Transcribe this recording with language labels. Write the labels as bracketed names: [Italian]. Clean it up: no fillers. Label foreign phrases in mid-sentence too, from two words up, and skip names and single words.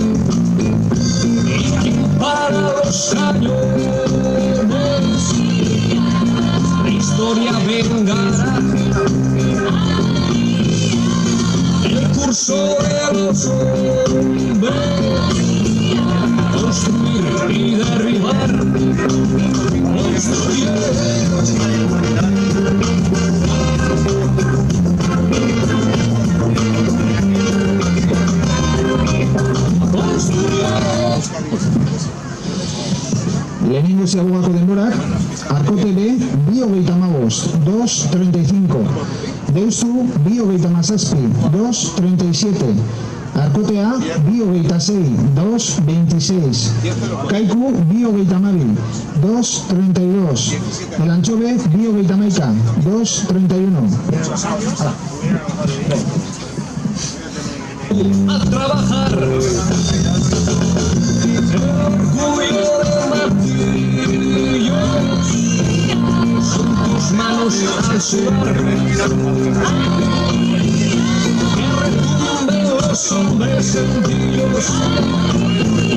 [Spanish] Y para los años la historia vengará. El curso de los hombres, construir y derribar, construir. [Basque] Lehenengo zeagugako denborak, Arkote B, 2.35, 2.35. Deustu, 2.17, 2.37. Arkote A, 2.26, 2.26. Kaiku, 2.12, 2.32. El Anchove, 2.11, 2.31. [Spanish] A trabajar, el orgullo de martillos, son tus manos al sudar, que retumben los hombres sencillos.